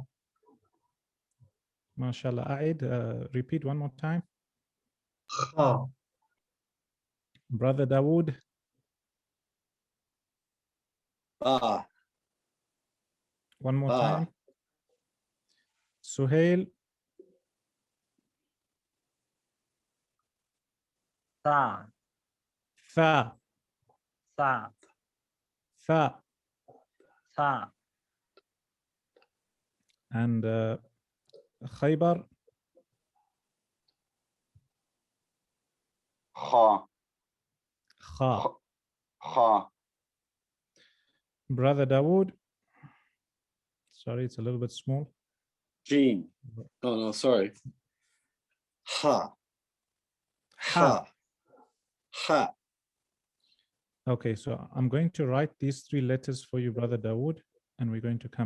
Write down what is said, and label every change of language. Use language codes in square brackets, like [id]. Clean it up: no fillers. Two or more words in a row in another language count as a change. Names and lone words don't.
[ar] MashaAllah. [en] Aid, repeat one more time. [ar] Kha. [en] Brother Dawood. [ar] Ba. [en] One more [ar] Ba. [en] time. Suhail. [ar] Tha. Tha. Tha. Tha. Tha. [en] And Khaybar. [ar] Kha. Kha. Kha. [en] Brother Dawood. Sorry, it's a little bit small. Gene. Oh, no, sorry. [ar] Ha. Ha. Ha. [en] Okay, so I'm going to write these 3 letters for you, Brother Dawood, and we're going to come.